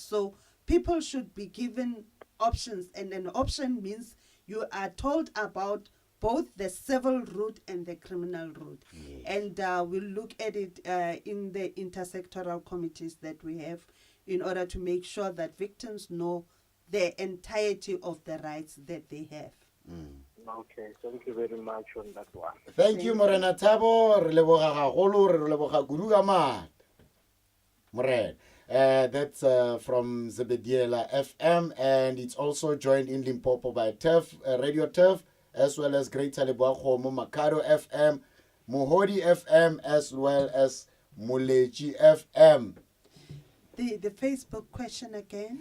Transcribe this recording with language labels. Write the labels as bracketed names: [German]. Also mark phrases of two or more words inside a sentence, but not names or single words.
[English] So people should be given options, and an option means you are told about both the civil route and the criminal route. Yes. And we'll look at it in the intersectoral committees that we have in order to make sure that victims know the entirety of the rights that they have. Okay, thank you very much on that one. Thank you, Morena Tabo. [Northern Sotho] Re leboga gagolo, re leboga kudu ka mat. Morena. [English] That's from Zebediela FM, and it's also joined in Limpopo by Turf, Radio Turf, as well as Greater Leboago, Makado FM, Mohodi FM, as well as Muleji FM. The Facebook question again.